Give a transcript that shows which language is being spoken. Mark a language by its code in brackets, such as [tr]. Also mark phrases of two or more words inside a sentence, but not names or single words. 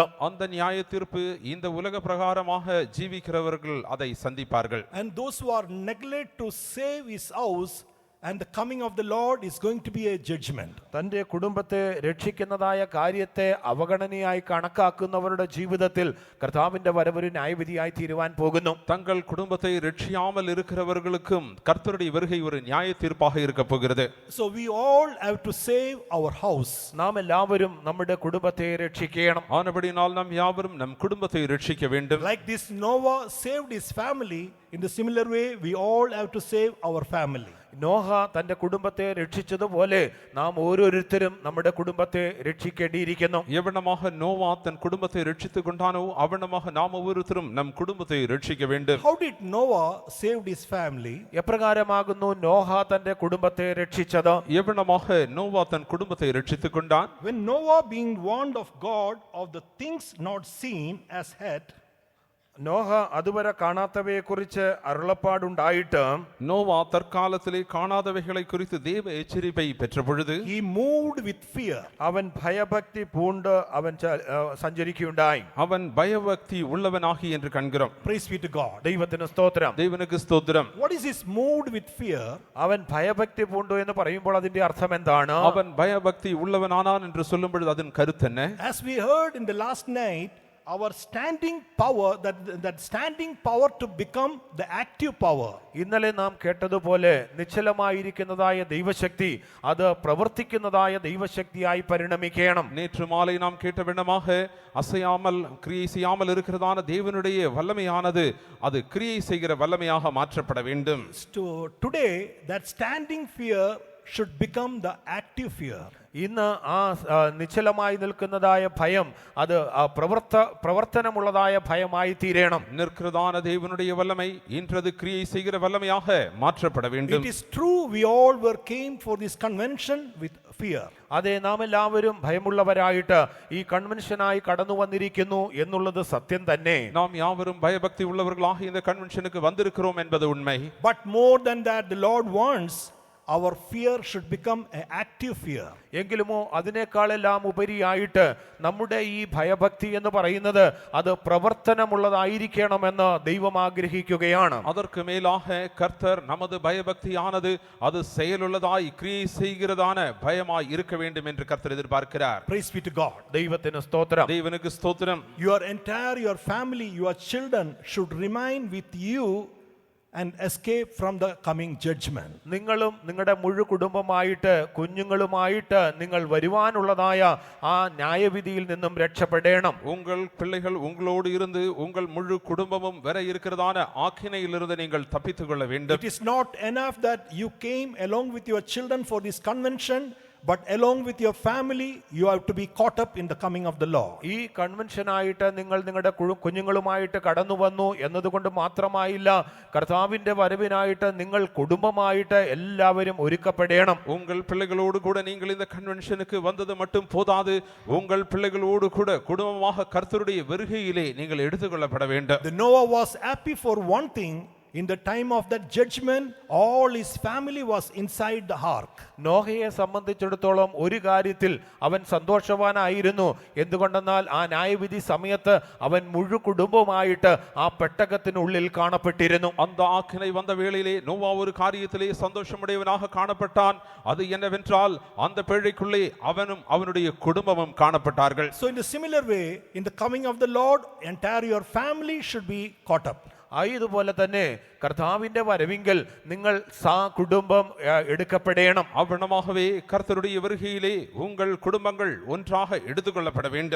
[ta] அந்த நியாய தீர்ப்பு இந்த உலக பிரகாரமாக ஜீவிக்கிறவர்கள் அதை சந்திப்பார்கள். [en] And those who are neglect to save his house, and the coming of the Lord is going to be a judgment. [ml] തന്റെ കുടുംബത്തെ രക്ഷിക്കുന്നതായ കാര്യത്തെ അവഗണനയായി കണക്കാക്കുന്നവരുടെ ജീവിതത്തിൽ കർത്താവിന്റെ വരവൊരു ന്യായവിധിയായി തീരുവാൻ പോകുന്നു. [ta] தங்கள் குடும்பத்தை ரட்சியாமல் இருக்கிறவர்களுக்கும் கர்த்தருடைய வருகை ஒரு நியாய தீர்ப்பாக இருக்க போகிறது. [en] So we all have to save our house. [ml] നാം എല്ലാവരും നമ്മുടെ കുടുംബത്തെ രക്ഷിക്കണം. [ta] ஆனபடினால் நாம் யாவரும் நம் குடும்பத்தை ரட்சிக்க வேண்டும். [en] Like this Noah saved his family, in the similar way we all have to save our family. [ml] നോഹ തന്റെ കുടുംബത്തെ രക്ഷിച്ചതുപോലെ നാം ഓരോരുത്തരും നമ്മുടെ കുടുംബത്തെ രക്ഷിക്കേണ്ടിയിരിക്കുന്നു. [ta] எவனமாக நோவா தன் குடும்பத்தை ரட்சித்துக் கொண்டானோ அவனமாக நாம் ஒவ்வொருத்தரும் நம் குடும்பத்தை ரட்சிக்க வேண்டும். [en] How did Noah saved his family? [ml] എപ്രകാരമാകുന്നു നോഹ തന്റെ കുടുംബത്തെ രക്ഷിച്ചത്? [ta] எவனமாக நோவா தன் குடும்பத்தை ரட்சித்துக் கொண்டான்? [en] When Noah being warned of God of the things not seen as yet, [ml] നോഹ അതുവരെ കാണാത്തവയെ കുറിച്ച് അരുളപ്പാടുണ്ടായിട്ട് [ta] நோவா தற்காலத்திலே காணாதவைகளை குறித்து தேவ எச்சரிப்பை பெற்ற பொழுது [en] he moved with fear. [ml] അവൻ ഭയഭക്തി പൂണ്ട് അവൻ സഞ്ചരിക്കുകയുണ്ടായി. [ta] அவன் பயபக்தி உள்ளவனாகி என்று காண்கிறோம். [en] Praise be to God. [ml] ദൈവത്തിന് സ്തോത്രം. [ta] தேவனுக்கு ஸ்தோத்திரம். [en] What is this moved with fear? [ml] അവൻ ഭയഭക്തി പൂണ്ടു എന്ന് പറയുമ്പോൾ അതിന്റെ അർത്ഥം എന്താണ്? [ta] அவன் பயபக்தி உள்ளவனானான் என்று சொல்லும் பொழுது அதன் கருத்து என்ன? [en] As we heard in the last night, our standing power, that standing power to become the active power. [ml] ഇന്നലെ നാം കേട്ടതുപോലെ നിശ്ചലമായിരിക്കുന്നതായ ദൈവശക്തി അത് പ്രവർത്തിക്കുന്നതായ ദൈവശക്തിയായി പരിണമിക്കണം. [ta] நேற்று மாலை நாம் கேட்ட விண்ணமாக அசையாமல் கிரியை செய்யாமல் இருக்கிறதான தேவனுடைய வல்லமையானது அது கிரியை செய்கிற வல்லமையாக மாற்றப்பட வேண்டும். [en] Today that standing fear should become the active fear. [ml] ഇന്ന് ആ നിശ്ചലമായി നിൽക്കുന്നതായ ഭയം അത് പ്രവർത്തനമുള്ളതായ ഭയമായി തീരണം. [ta] நிற்கிறதான தேவனுடைய வல்லமை இன்றது கிரியை செய்கிற வல்லமையாக மாற்றப்பட வேண்டும். [en] It is true we all came for this convention with fear. [ml] അതെ, നാം എല്ലാവരും ഭയമുള്ളവരായിട്ട് ഈ കൺവെൻഷനായി കടന്നു വന്നിരിക്കുന്നു എന്നുള്ളത് സത്യം തന്നെ. [ta] நாம் யாவரும் பயபக்தி உள்ளவர்களாக இந்த கன்வென்ஷனுக்கு வந்திருக்கிறோம் என்பது உண்மை. [en] But more than that, the Lord wants our fear should become an active fear. [ml] എങ്കിലുമോ അതിനേക്കാളെല്ലാം ഉപരിയായിട്ട് നമ്മുടെ ഈ ഭയഭക്തി എന്ന് പറയുന്നത് അത് പ്രവർത്തനമുള്ളതായിരിക്കണമെന്ന് ദൈവം ആഗ്രഹിക്കുകയാണ്. [ta] அதற்கு மேலாக கர்த்தர் நமது பயபக்தியானது அது செயலுள்ளதாய் கிரியை செய்கிறதான பயமாய் இருக்க வேண்டும் என்று கர்த்தர் எதிர்பார்க்கிறார். [en] Praise be to God. [ml] ദൈവത്തിന് സ്തോത്രം. [ta] தேவனுக்கு ஸ்தோத்திரம். [en] Your family, your children should remain with you and escape from the coming judgment. [ml] നിങ്ങളും നിങ്ങളുടെ മുഴു കുടുംബമായിട്ട് കുഞ്ഞുങ്ങളുമായിട്ട് നിങ്ങൾ വരുവാനുള്ളതായ ആ ന്യായവിധിയിൽ നിന്നും രക്ഷപ്പെടണം. [ta] உங்கள் பிள்ளைகள் உங்களோடு இருந்து உங்கள் முழு குடும்பமும் வர இருக்கிறதான ஆக்கினையிலிருந்து நீங்கள் தப்பித்துக் கொள்ள வேண்டும். [en] It is not enough that you came along with your children for this convention, but along with your family you have to be caught up in the coming of the Lord. [ml] ഈ കൺവെൻഷനായിട്ട് നിങ്ങൾ നിങ്ങളുടെ കുഞ്ഞുങ്ങളുമായിട്ട് കടന്നു വന്നു എന്നതുകൊണ്ട് മാത്രമായില്ല, കർത്താവിന്റെ വരവിനായിട്ട് നിങ്ങൾ കുടുംബമായിട്ട് എല്ലാവരും ഒരുക്കപ്പെടണം. [ta] உங்கள் பிள்ளைகளோடு கூட நீங்கள் இந்த கன்வென்ஷனுக்கு வந்தது மட்டும் போதாது, உங்கள் பிள்ளைகளோடு கூட குடும்பமாக கர்த்தருடைய வருகையிலே நீங்கள் எடுத்துக்கொள்ளப்பட வேண்டும். [en] The Noah was happy for one thing, in the time of that judgment, all his family was inside the ark. [ml] നോഹയെ സംബന്ധിച്ചിടത്തോളം ഒരു കാര്യത്തിൽ അവൻ സന്തോഷവാനായിരുന്നു. എന്തുകൊണ്ടെന്നാൽ ആ ന്യായവിധി സമയത്ത് അവൻ മുഴു കുടുംബവുമായിട്ട് ആ പെട്ടകത്തിനുള്ളിൽ കാണപ്പെട്ടിരുന്നു. [ta] அந்த ஆக்கினை வந்த வேளையிலே நோவா ஒரு காரியத்திலே சந்தோஷமுடையவனாக காணப்பட்டான். அது என்னவென்றால் அந்த பேழைக்குள்ளே அவனும் அவனுடைய குடும்பமும் காணப்பட்டார்கள். [en] So in a similar way, in the coming of the Lord, entire your family should be caught up. [ml] ഇതുപോലെ തന്നെ കർത്താവിന്റെ വരവിങ്കൽ നിങ്ങൾ കുടുംബം എടുക്കപ്പെടണം. [ta] அவ்வளமாகவே கர்த்தருடைய வருகையிலே உங்கள் குடும்பங்கள் ஒன்றாக எடுத்துக்கொள்ளப்பட வேண்டும்.